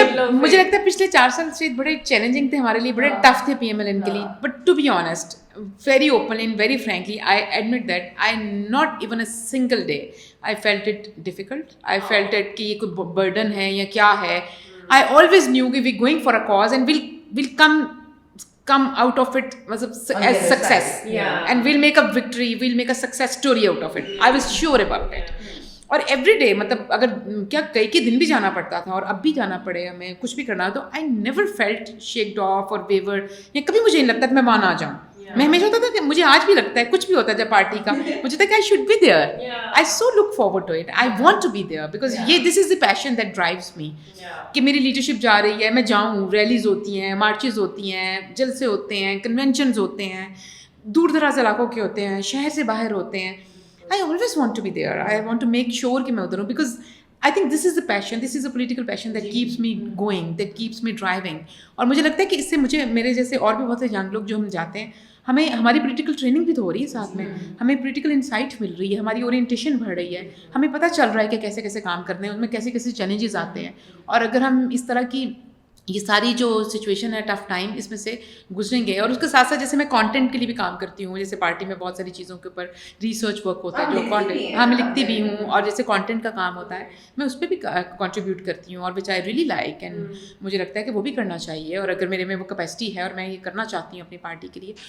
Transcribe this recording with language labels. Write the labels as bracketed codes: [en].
[ur] مجھے لگتا ہے پچھلے 4 سال سے بڑے چیلنجنگ تھے ہمارے لیے, بڑے ٹف تھے پی ایم ایل این کے لیے. [en] But to be honest, very openly and very frankly, I admit that I not even a single day I felt it difficult. I felt it [ur] کہ یہ کوئی burden ہے یا کیا ہے. [en] I always knew کہ we're going for a cause and we'll come out of it as success. And we'll make a victory, we'll make a success story out of it. I was sure about it. [ur] اور every day, مطلب اگر کیا کئی دن بھی جانا پڑتا تھا, اور اب بھی جانا پڑے ہمیں کچھ بھی کرنا, تو [en] I never felt shaked off اور wavered, [ur] یا کبھی مجھے نہیں لگتا کہ میں وہاں نہ جاؤں. میں ہمیشہ ہوتا تھا کہ مجھے آج بھی لگتا ہے, کچھ بھی ہوتا ہے جب پارٹی کا, مجھے تھا کہ [en] I should be there. I so look forward to it, I want to be there, because یہ this is the passion that drives me, [ur] کہ میری لیڈرشپ جا رہی ہے, میں جاؤں. ریلیز ہوتی ہیں, مارچز ہوتی ہیں, جلسے ہوتے ہیں, کنونشنز ہوتے ہیں, دور دراز علاقوں کے ہوتے ہیں, شہر سے باہر ہوتے ہیں. [en] I always want to be there. I want to make sure [ur] کہ میں ادھر ہوں, [en] because I think this is the passion, this is a political passion that keeps me going, that keeps me driving. [ur] اور مجھے لگتا ہے کہ اس سے مجھے میرے جیسے اور بھی بہت سے ینگ لوگ جو ہم جاتے ہیں, ہمیں ہماری پولیٹیکل ٹریننگ بھی تو ہو رہی ہے ساتھ میں, ہمیں پولیٹیکل انسائٹ مل رہی ہے, ہماری اورینٹیشن بڑھ رہی ہے, ہمیں پتہ چل رہا ہے کہ کیسے کیسے کام کرنے ہیں, ان میں کیسے کیسے چیلنجز آتے ہیں. اور اگر ہم اس طرح کی یہ ساری جو سچویشن ہے ٹف ٹائم اس میں سے گزریں گے, اور اس کے ساتھ ساتھ جیسے میں کانٹینٹ کے لیے بھی کام کرتی ہوں, جیسے پارٹی میں بہت ساری چیزوں کے اوپر ریسرچ ورک ہوتا ہے جو کانٹینٹ, ہاں میں لکھتی بھی ہوں, اور جیسے کانٹینٹ کا کام ہوتا ہے میں اس پہ بھی کنٹریبیوٹ کرتی ہوں, اور [en] which I really like, [ur] اینڈ مجھے لگتا ہے کہ وہ بھی کرنا چاہیے, اور اگر میرے میں وہ کیپیسٹی ہے اور میں یہ کرنا چاہتی ہوں اپنی پارٹی کے لیے.